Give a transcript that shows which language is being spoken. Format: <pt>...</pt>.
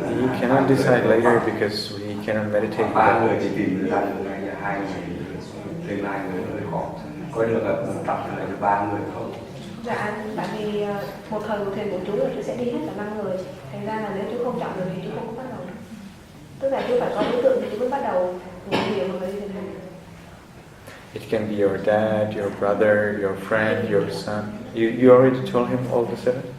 <en>You cannot decide later because we cannot meditate.</en> <vi>3 người chỉ tìm ra được ngay 2 người, thêm 2 người hơi khó. Có được tập lại được 3 người không? Dạ, tại vì một thời một thiền của chú là chú sẽ đi hết là 5 người. Thành ra là nếu chú không chọn được thì chú không có bắt đầu. Tức là chú phải có đối tượng thì chú mới bắt đầu ngồi thiền hoặc là đi thiền hành.</vi> <en>It can be your dad, your brother, your friend, your son. You already told him all the 7?</en>